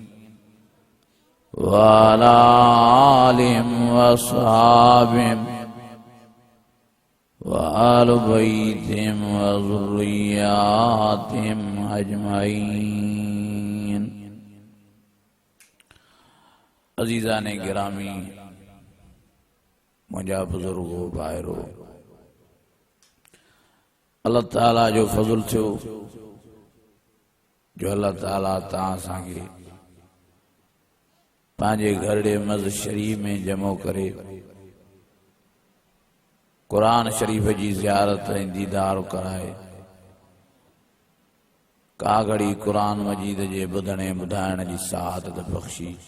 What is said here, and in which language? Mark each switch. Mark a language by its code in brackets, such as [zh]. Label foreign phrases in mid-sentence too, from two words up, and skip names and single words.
[ar] وعلى آلهم وأصحابهم وأهل بيتهم وذرياتهم أجمعين. [sd] अज़ीज़ाने गिरामी, मुंहिंजा बुज़ुर्गो भाइरो, अल्लाह ताला जो फज़ल थियो जो अल्लाह ताला तव्हां असांखे पंहिंजे घरड़े मस्जिद शरीफ में जमो करे कुरान शरीफ जी ज़ियारत ऐं दीदार कराए का घड़ी कुरान मजीद जे ॿुधण ॿुधाइण जी सआदत बख़्शी।